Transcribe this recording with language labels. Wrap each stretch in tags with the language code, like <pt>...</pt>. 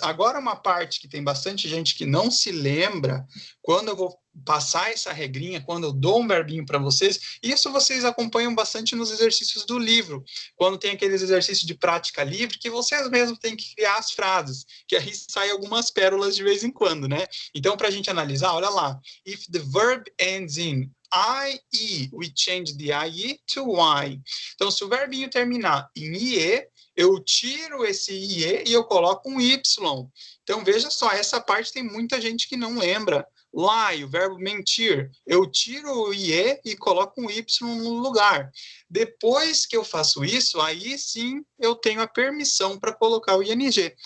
<pt>Agora, uma parte que tem bastante gente que não se lembra, quando eu vou passar essa regrinha, quando eu dou um verbinho para vocês, isso vocês acompanham bastante nos exercícios do livro, quando tem aqueles exercícios de prática livre, que vocês mesmos têm que criar as frases, que aí saem algumas pérolas de vez em quando, né? Então, para a gente analisar, olha lá.</pt> <en>If the verb ends in IE, we change the IE to Y.</en> <pt>Então, se o verbinho terminar em IE, eu tiro esse IE e eu coloco um Y. Então, veja só, essa parte tem muita gente que não lembra. Lie, o verbo mentir, eu tiro o IE e coloco um Y no lugar. Depois que eu faço isso, aí sim eu tenho a permissão para colocar o ING.</pt>